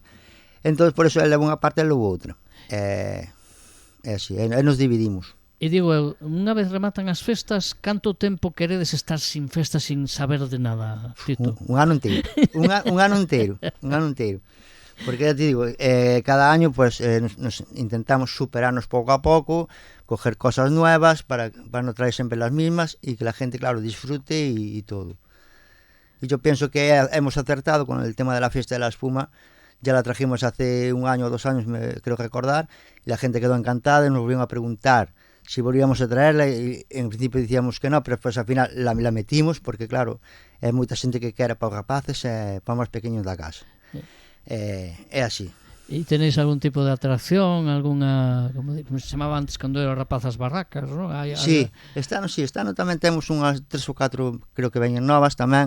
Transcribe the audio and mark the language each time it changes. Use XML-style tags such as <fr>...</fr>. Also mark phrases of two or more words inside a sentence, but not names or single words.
<gl>Entón,</gl> <es>por eso</es> <gl>el leva unha parte e eu leva outra. É así, e nos dividimos. E digo, unha vez rematan as festas, canto tempo queredes estar sin festas, sin saber de nada, Tito? Un ano inteiro. un ano inteiro.</gl> <es>Porque ya te digo, cada año pues nos intentamos superarnos</es> <gl>pouco a pouco,</gl> <es>coger cosas nuevas para no traer sempre las mismas y que la gente, claro, disfrute y todo. Y yo pienso que hemos acertado con el tema de la fiesta de la espuma. Ya la trajimos hace 1 año o 2 años, me creo recordar, y la gente quedó encantada y nos volvieron a preguntar si volvíamos a traerla, y en principio decíamos que no, pero después al final la metimos,</es> <gl>porque claro, é moita xente que quere para os rapaces e para os máis pequeños da casa. É así. E</gl> <es>tenéis algún tipo de atracción,</es> <gl>algunha, como se chamaba antes cando eran rapazas barracas, non? Sí, este ano tamén temos unhas 3 ou 4, creo que veñen novas tamén.</gl>